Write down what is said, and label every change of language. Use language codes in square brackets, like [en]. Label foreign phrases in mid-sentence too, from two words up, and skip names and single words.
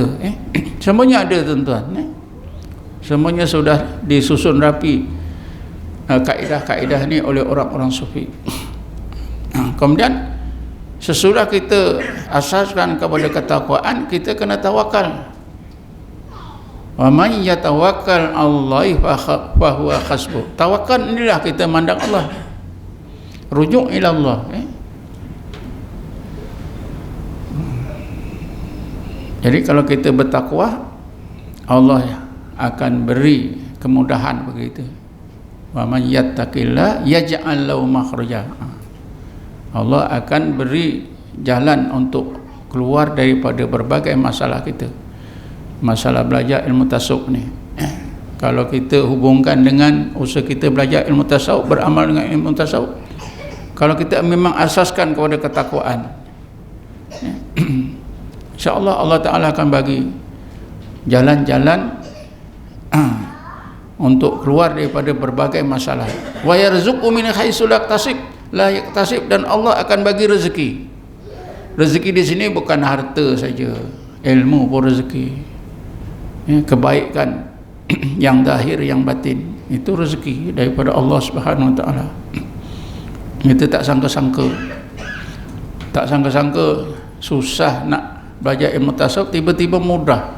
[ms] Semuanya ada tuan-tuan, semuanya sudah disusun rapi kaedah-kaedah ni oleh orang-orang sufi. Kemudian sesudah kita asaskan kepada ketakwaan, kita kena tawakal. [ar] ومن يتوكل على الله فهو حسبه. [ms] Tawakal inilah kita mandang Allah, rujuk [ar] إلى الله. [ms] Jadi kalau kita bertakwa, Allah akan beri kemudahan bagi kita. [ar] ومن يتق الله يجعل له مخرجا. [ms] Allah akan beri jalan untuk keluar daripada berbagai masalah kita. Masalah belajar ilmu tasawuf ni, kalau kita hubungkan dengan usaha kita belajar ilmu tasawuf, beramal dengan ilmu tasawuf, kalau kita memang asaskan kepada ketakwaan, insya-Allah Allah Ta'ala akan bagi jalan-jalan untuk keluar daripada berbagai masalah. [ar] ويرزقه من حيث لا يحتسب, [ms] dan Allah akan bagi rezeki. Rezeki di sini bukan harta saja, ilmu pun rezeki, kebaikan yang zahir yang batin, itu rezeki daripada Allah [ar] سبحانه وتعالى. [ms] Kita tak sangka-sangka susah nak belajar ilmu tasawuf, tiba-tiba mudah.